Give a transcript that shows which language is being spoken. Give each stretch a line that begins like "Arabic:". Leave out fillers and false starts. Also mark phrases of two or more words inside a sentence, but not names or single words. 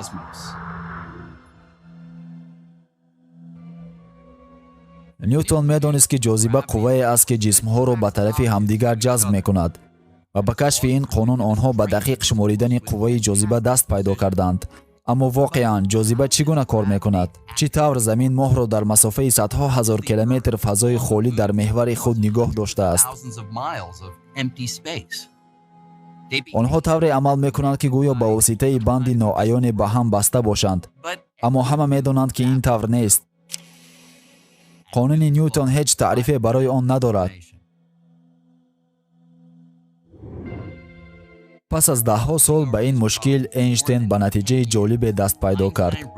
Tajik: Нютон медонист ки ҷозиба қувва аст ки ҷисмҳо ро ба тарафи ҳамдигар ҷазб мекунад ва ба кашфи ин қонун онҳо ба дақиқ шумуридани қувваи ҷозиба даст пайдо карданд. аммо воқеан ҷозиба чӣ гуна кор мекунад? чӣ тавр замин моҳ ро дар масофаи садҳо ҳазор километр фазои холӣ дар меҳвари худ нигоҳ дошта аст? онҳо тавре амал мекунанд ки гӯё ба воситаи банди ноаёне ба ҳам баста бошанд, аммо ҳама медонанд ки ин тавр нест. қонуни Ньютон ҳеҷ таърифе барои он надорад. пас аз даҳҳо сол ба ин мушкил Эйнштейн ба натиҷаи ҷолибе даст пайдо кард.